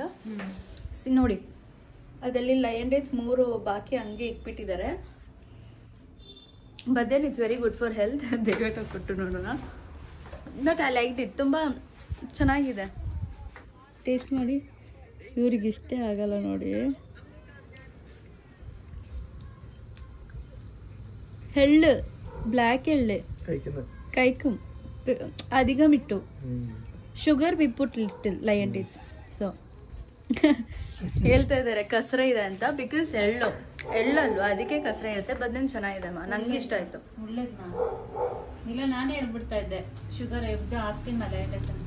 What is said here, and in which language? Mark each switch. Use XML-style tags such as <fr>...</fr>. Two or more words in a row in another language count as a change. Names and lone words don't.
<kn>ನೋಡಿ ಅದರಲ್ಲಿ ಲಯನ್ ಡೇಟ್ಸ್ 3 ಬಾಕಿ ಹಂಗೆ ಇಟ್ಬಿಟ್ಟಿದ್ದಾರೆ.</kn> <en>but then it's very good for health.</en> <kn>ದಯವಿಟ್ಟು ಕೊಟ್ಟು ನೋಡೋಣ.</kn> <en>but I like it.</en> <kn>ತುಂಬ ಚೆನ್ನಾಗಿದೆ. ಟೇಸ್ಟ್ ಮಾಡಿ. ಇವ್ರಿಗೆ ಇಷ್ಟೇ ಆಗಲ್ಲ ನೋಡಿ.</kn> <ml>എള്ള് ബ്ലാക്ക് എള്ള് കഴിക്കും അധികം ഇട്ടു.</ml> <kn>ಶುಗರ್ ಬಿಟ್ಬಿಟ್ಟು ಲಯನ್ ಡೇಟ್ಸ್. ಸೊ ಹೇಳ್ತಾ ಇದ್ದಾರೆ ಕಸರ ಇದೆ ಅಂತ. ಬಿಕಾಸ್ ಎಳ್ಳಲ್ವ ಅದಕ್ಕೆ ಕಸರ ಇರುತ್ತೆ. ಬದನೇನು ಚೆನ್ನಾಗಿದೆ ಅಮ್ಮ, ನಂಗೆ ಇಷ್ಟ ಆಯ್ತು. ಇಲ್ಲ ನಾನೇ ಹೇಳ್ಬಿಡ್ತಾ ಇದ್ದೆ ಶುಗರ್ ಎಬ್ದು ಹಾಕ್ತೀನಿ ಲಯನ್ ಡೇಟ್ಸ್ ಅಂತ.</kn>